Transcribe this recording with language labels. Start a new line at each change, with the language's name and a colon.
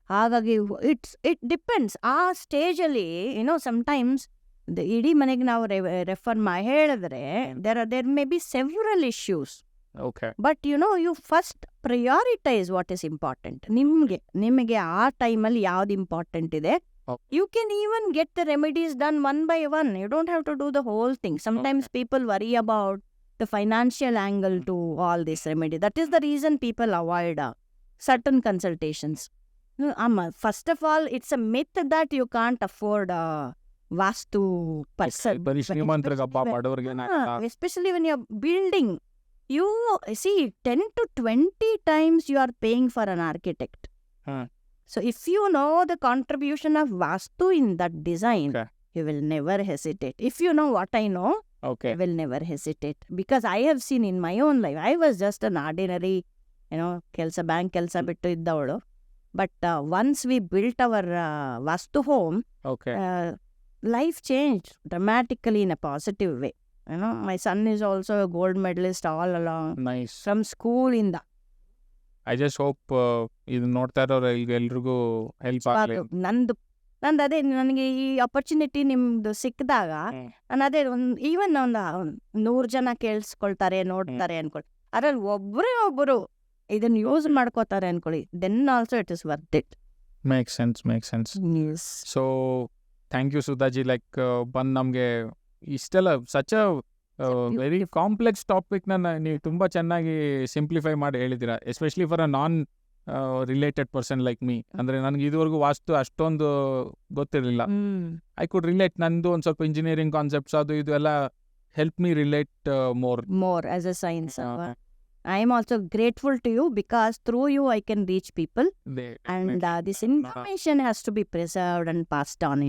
Kannada: ಹಾಗಾಗಿ
English: it depends
Kannada: ಆ ಸ್ಟೇಜಲ್ಲಿ ಸಮ್ಟೈಮ್ಸ್ ಇಡೀ ಮನೆಗೆ ನಾವು ರೆಫರ್ ಹೇಳಿದ್ರೆ
English: There may be several issues. Okay. But you first prioritise what is important.
Kannada: ನಿಮಗೆ ಆ ಟೈಮಲ್ಲಿ ಯಾವ್ದು ಇಂಪಾರ್ಟೆಂಟ್ ಇದೆ,
English: You can even get the remedies done one by one. You don't have to do the whole thing. Sometimes people worry about the financial angle to all this remedy. That is the reason people avoid certain consultations. First of all, it's a myth that you can't afford a Vastu person.
Kannada: ಬರೀ ಶ್ರೀಮಂತರಿಗಪ್ಪ ಬಡವರಿಗೆ
English: Especially when you're building. You see, 10 to 20 times you are paying for an architect. So if you know the contribution of Vastu in that design, you will never hesitate. If you know what I know, Okay. I will never hesitate. Because I have seen in my own life, I was just an ordinary,
Kannada: bank kelsa bittu iddavadu.
English: But once we built our Vastu home, Okay. Life changed dramatically in a positive way. My son is also a gold medalist all along Nice. from school in the. I just hope
Kannada: ಇದು ನೋಡ್ತಾ ಇರೋರು ಎಲ್ರಿಗೂ help ಆಗಲಿ. ನಂದು ಅದೇ ನನಗೆ ಈ opportunity ನಿಮ್ದು ಸಿಕ್ಕಿದಾಗ ನಾನು ಅದೇ ಈವನ್ ಒಂದು 100 ಜನ ಕೇಳಿಸ್ಕೊಳ್ತಾರೆ ನೋಡ್ತಾರೆ ಅನ್ಕೊಳ್ಳಿ, ಅದ್ರಲ್ಲಿ ಒಬ್ಬರು ಇದನ್ನ ಯೂಸ್ ಮಾಡ್ಕೋತಾರೆ ಅನ್ಕೊಳ್ಳಿ,
English: Then also it is worth it. Make sense. So thank you Sudhaji, like
Kannada: ಬಂದು ನಮಗೆ ಇಷ್ಟೆಲ್ಲ
English: such a very complex ಟಾಪಿಕ್ನ
Kannada: ನೀವು ತುಂಬ ಚೆನ್ನಾಗಿ ಸಿಂಪ್ಲಿಫೈ ಮಾಡಿ ಹೇಳಿದ್ದೀರಾ,
English: Especially for a non related person like me.
Kannada: ಅಂದರೆ ನನಗೆ ಇದುವರೆಗೂ ವಾಸ್ತು ಅಷ್ಟೊಂದು ಗೊತ್ತಿರಲಿಲ್ಲ.
English: I could relate.
Kannada: ನಂದು ಒಂದು ಸ್ವಲ್ಪ ಇಂಜಿನಿಯರಿಂಗ್ ಕಾನ್ಸೆಪ್ಟ್ಸ್ ಅದು ಇದು ಎಲ್ಲ
English: Help me relate more as a science. I am also grateful to you because through you I can reach people and this information has to be preserved and passed on.